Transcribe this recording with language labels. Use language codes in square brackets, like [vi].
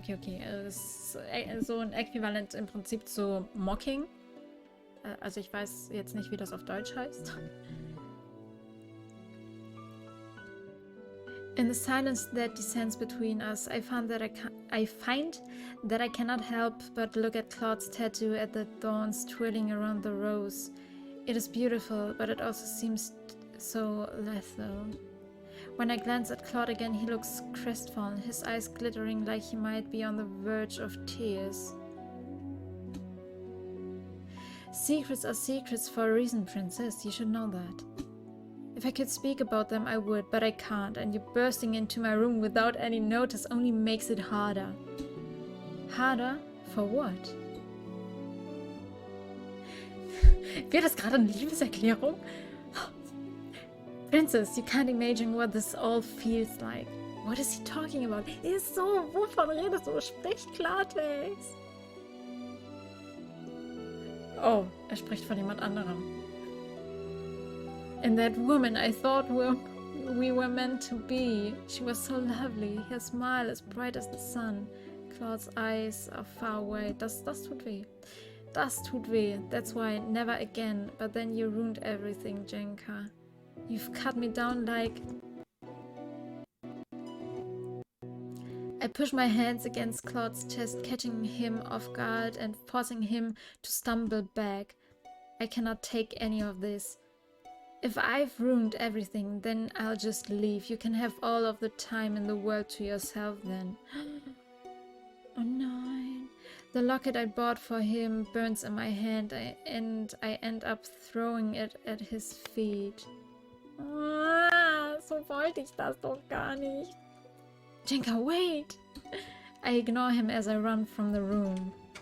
[de] Das ist so ein Äquivalent im Prinzip zu mocking. Also ich weiß jetzt nicht, wie das auf Deutsch heißt. [en] In the silence that descends between us, I find that I cannot help but look at Claude's tattoo, at the thorns twirling around the rose. It is beautiful, but it also seems so lethal. When I glance at Claude again, he looks crestfallen, his eyes glittering like he might be on the verge of tears. Secrets are secrets for a reason, Princess. You should know that. If I could speak about them, I would, but I can't, and you bursting into my room without any notice only makes it harder. Harder? For what? [de] Wird das gerade eine Liebeserklärung? [en] Princess, you can't imagine what this all feels like. What is he talking about? [de] Ist so, wovon redest du? Sprich Klartext. Oh, er spricht von jemand anderem. [en] And that woman I thought we were meant to be. She was so lovely. Her smile as bright as the sun. Claude's eyes are far away. [de] Das tut weh. Das tut weh. [en] That's why never again. But then you ruined everything, Jenka. You've cut me down like... I push my hands against Claude's chest, catching him off guard and forcing him to stumble back. I cannot take any of this. If I've ruined everything, then I'll just leave. You can have all of the time in the world to yourself then. [de] Oh nein. [en] The locket I bought for him burns in my hand and I end up throwing it at his feet. [de] Ah, so wollte ich das doch gar nicht. [en] Jenka, wait! I ignore him as I run from the room.